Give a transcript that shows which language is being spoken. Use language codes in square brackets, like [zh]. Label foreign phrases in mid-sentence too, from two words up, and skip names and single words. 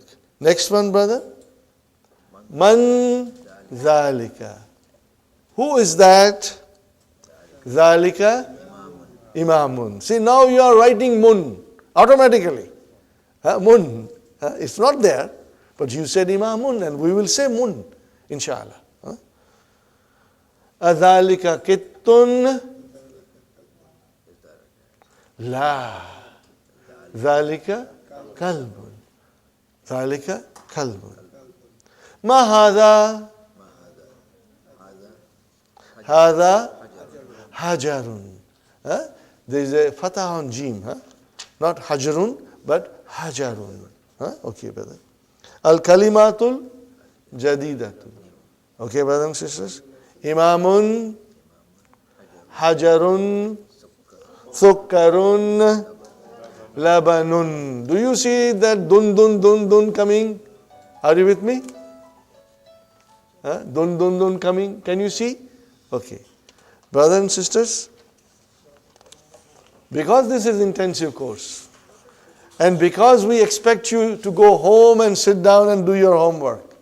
[en] Next one, brother. [ar] من ذلك. [en] Who is that? [ar] ذلك إمامٌ. [en] See, now you are writing mun automatically. Mun. It's not there, but you said Imamun and we will say mun, inshallah. [ar] أذلك قطٌّ? La. ذلك كلبٌ. ذلك كلبٌ. ما هذا? هذا حجرٌ. [en] There is a fatah on jim. Not hajarun, but hajarun. Okay, brother. [ar] الكلمة الجديدة. [en] Okay, brothers and sisters. [ar] إمامٌ، حجرٌ، سكرٌ، لبنٌ. [en] Do you see that dun coming? Are you with me? Dun coming. Can you see? Okay. Brothers and sisters, because this is intensive course, and because we expect you to go home and sit down and do your homework.